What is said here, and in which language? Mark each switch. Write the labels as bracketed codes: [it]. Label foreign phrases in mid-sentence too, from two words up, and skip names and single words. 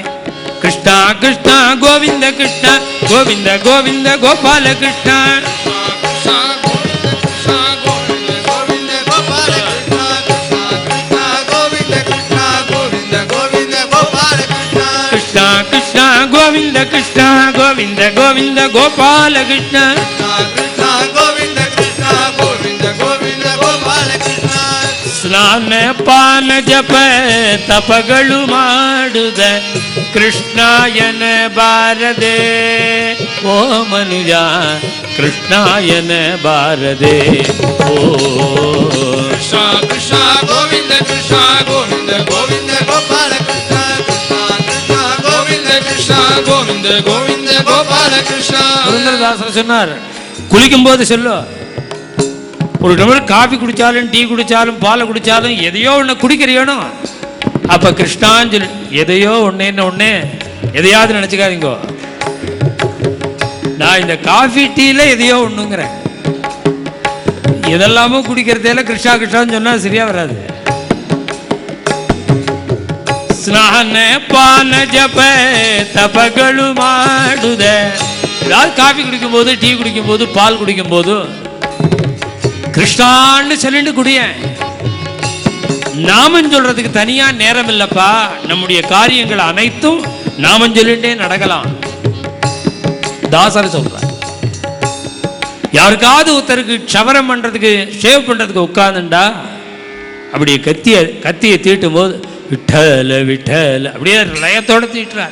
[ta] கிருஷ்ணா கிருஷ்ணா கோவிந்த கிருஷ்ணா கோவிந்த கோவிந்த கோபால கிருஷ்ணா கிருஷ்ணா கோவிந்த கிருஷ்ணா கோவிந்த கோவிந்த கோபால கிருஷ்ண கிருஷ்ணா கோவிந்த கிருஷ்ணா கோவிந்த கோவிந்த கோபால கிருஷ்ண. [kn] ಸ್ನಾನ ಪಾನ ಜಪ ತಪಗಳು ಮಾಡುದ ಕೃಷ್ಣಾಯನ ಬಾರದೆ ಓ ಮನುಜ ಕೃಷ್ಣಾಯನ ಬಾರದೆ. ಓ ಕೃಷ್ಣ ಕೃಷ್ಣ ಗೋವಿಂದ ಕೃಷ್ಣ ಗೋವಿಂದ ಗೋವಿಂದ ಗೋಪಾಲ ಕೃಷ್ಣ கோவிந்த கோவிந்த கோபால கிருஷ்ணா. [ta] புரந்தரதாசர் சொன்னார், குளிக்கும் போது சொல்லு, ஒரு டம்ளர் காபி குடிச்சாலும் டீ குடிச்சாலும் பாலை குடிச்சாலும் எதையோ ஒண்ணு குடிக்கிறியோனோ அப்ப கிருஷ்ணான்னு சொல்லு. எதையோ ஒன்னே எதையாவது நினைச்சுக்காதீங்க. நான் இந்த காஃபி டீல எதையோ ஒண்ணுங்கிறேன். எதெல்லாமோ குடிக்கிறதேல கிருஷ்ணா கிருஷ்ணான்னு சொன்னா சரியா வராது. [kn] ಸ್ನಾನ ಪಾನ ಜಪ ತಪಗಳು ಮಾಡುದ. [ta] ஏதாவது காஃபி குடிக்கும் போது, டீ குடிக்கும் போது, பால் குடிக்கும் போது கிருஷ்ணான்னு சொல்லிட்டு குடிய. நாமம் சொல்றதுக்கு தனியா நேரம் இல்லப்பா. நம்முடைய காரியங்கள் அனைத்தும் நாமம் சொல்லிட்டே நடக்கலாம். தாசர் சொல்ற, யாருக்காவது ஒருத்தருக்கு ஷவரம் பண்றதுக்கு, ஷேவ் பண்றதுக்கு உட்கார்ந்துண்டா அப்படியே கத்தியை தீட்டும் போது விட்டல விட்டல அப்படியே லயத்தோட தீட்டுறார்.